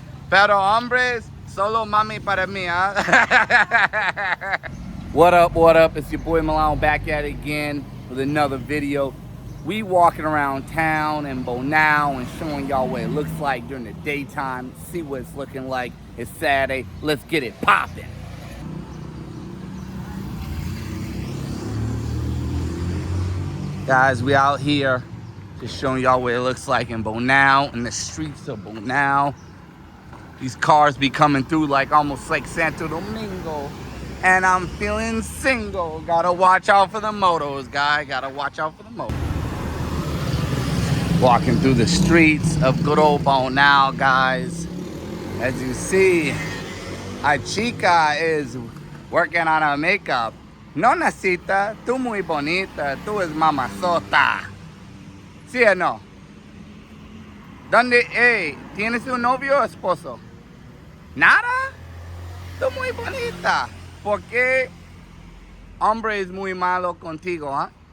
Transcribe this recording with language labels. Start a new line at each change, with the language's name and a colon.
Spanish: Pero hombres, solo mami para mí, ¿ah?
English: What up, what up? It's your boy Malone back at it again with another video. We walking around town in Bonao and showing y'all what it looks like during the daytime. See what it's looking like. It's Saturday. Let's get it popping. Guys, we out here just showing y'all what it looks like in Bonao, in the streets of Bonao. These cars be coming through like almost like Santo Domingo. And I'm feeling single. Gotta watch out for the motos, guy. Gotta watch out for the motos. Walking through the streets of good old Bonao, guys. As you see, a chica is working on her makeup.
Spanish: No necesita, tú muy bonita, tú es mamazota. ¿Sí o no? ¿Dónde, tienes un novio o esposo? ¿Nada? Tú muy bonita. ¿Por qué hombre es muy malo contigo, ah?